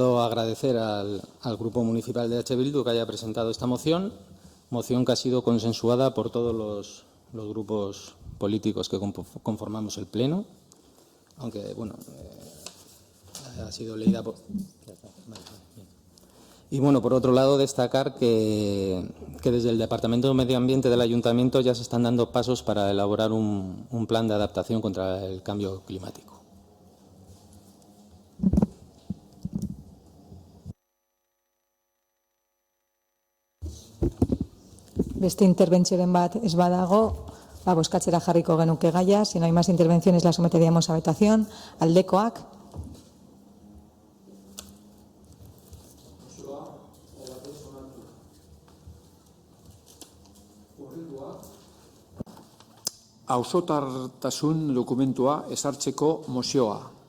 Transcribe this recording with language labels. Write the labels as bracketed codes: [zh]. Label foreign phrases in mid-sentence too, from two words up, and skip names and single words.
[es] agradecer al Grupo Municipal de H. Bildu que haya presentado esta moción que ha sido consensuada por todos los grupos políticos que conformamos el Pleno, aunque, bueno, ha sido leída por... Y, bueno, por otro lado, destacar que desde el Departamento de Medio Ambiente del Ayuntamiento ya se están dando pasos para elaborar un plan de adaptación contra el cambio climático. [eu] Beste interbentzioren bat ez badago, bozkatzera jarriko genuke gaia. [es] Si no hay más intervenciones, la someteríamos a votación. [eu] Aldekoak. Auzotartasun dokumentua ezartzeko mozioa.